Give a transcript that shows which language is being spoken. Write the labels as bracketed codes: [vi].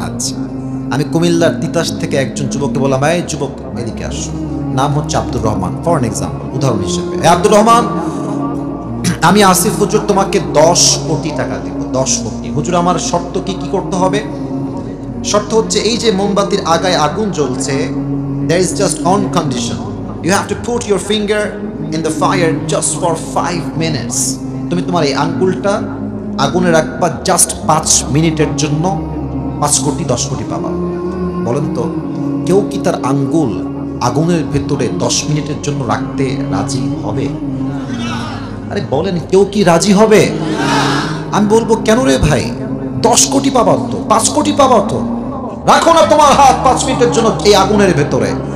[bn] আচ্ছা আমি কুমিল্লার তিতাস থেকে একজন যুবককে বললাম, এই যুবক এদিকে আসো, নাম হচ্ছে Abdur Rahman, [en] for an example, [bn] উদাহরণ হিসেবে। আব্দুর রহমান, আমি আসিফ হুজুর তোমাকে 10 কোটি টাকা দিব। 10 কোটি। হুজুর আমার শর্ত কি কি করতে হবে? শর্ত হচ্ছে এই যে মোমবাতির আগায় আগুন জ্বলছে, [en] there is just one condition. You have to put your finger in the fire just for 5 minutes. [bn] তুমি তোমার এই আঙ্গুলটা আগুনে রাখবা জাস্ট 5 মিনিটের জন্য, 5 কোটি 10 কোটি পাবা। বলেন তো কেউ কি তার আঙ্গুল আগুনের ভেতরে 10 মিনিটের জন্য রাখতে রাজি হবে? আরে বলেন কেউ কি রাজি হবে? আমি বলবো কেন রে ভাই, 10 কোটি পাবা তো, 5 কোটি পাবা তো, রাখো না তোমার হাত 5 মিনিটের জন্য এই আগুনের ভেতরে।